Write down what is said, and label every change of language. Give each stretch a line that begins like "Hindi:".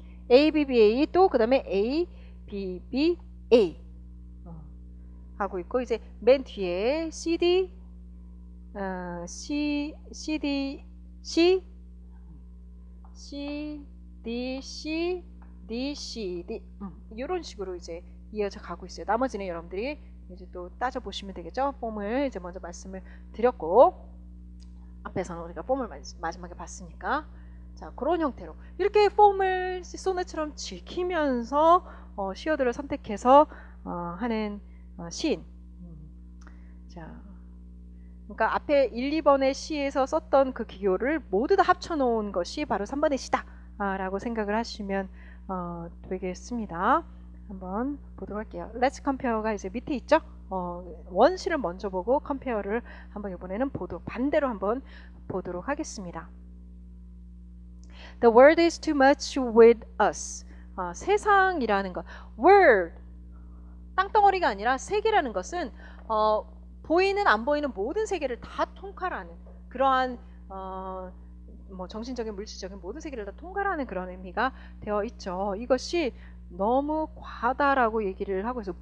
Korean: A, B, B, A 또 그 다음에 A, B, B, A 하고 있고 이제 맨 뒤에 CD, C, D, C, D, C, D 이런 식으로 이제 이어져 가고 있어요. 나머지는 여러분들이 이제 또 따져 보시면 되겠죠. 폼을 이제 먼저 말씀을 드렸고 앞에서는 우리가 폼을 마지막에 봤으니까 자 그런 형태로 이렇게 폼을 소넷처럼 지키면서 시어들을 선택해서 하는 시인. 자. 그러니까 앞에 1, 2번의 시에서 썼던 그 기교를 모두 다 합쳐놓은 것이 바로 3번의 시다 라고 생각을 하시면 되겠습니다. 한번 보도록 할게요.
English: Let's compare
Korean: 가 이제 밑에 있죠. 원시를 먼저 보고 compare를 한번 이번에는 반대로 한번 보도록 하겠습니다.
English: The world is too much with us.
Korean: 세상이라는 것. world 땅덩어리가 아니라 세계라는 것은 보이는 안 보이는 모든 세계를 다 통괄하는 그러한 뭐 정신적인 물질적인 모든 세계를 다 통괄하는 그런 의미가 되어 있죠. 이것이 너무 과다라고 얘기를 하고 있어요.